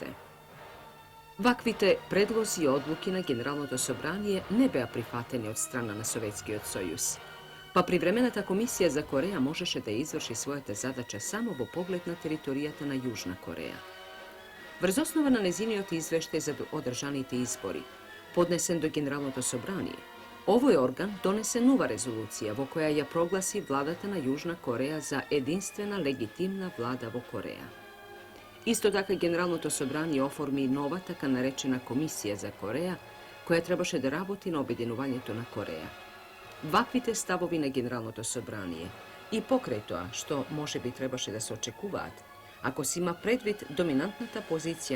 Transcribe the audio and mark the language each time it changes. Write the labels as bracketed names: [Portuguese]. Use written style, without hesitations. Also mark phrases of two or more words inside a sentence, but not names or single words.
[Macedonian] Ваквите предлози и одлуки на Генералното собрание не беа прифатени од страна на Советскиот сојуз, па привремената комисија за Кореја можеше да изврши својата задача само во поглед на територијата на Јужна Кореја. Врз основа на незиниот извештај за одржаните избори, поднесен до Генералното собрание, Овој орган донесе нова резолуција во која је прогласи владатана Јужна Кореја за единствена легитимна влада во Кореја. Исто така Generalното собрание оформи нова така наречена комисија за Кореја, која требаше да работи на обединувањето на Кореја. Ваквите ставови на Генералното собрание и покрај тоа што може би требаше да се очекуваат, ако се има предвид доминантната позиција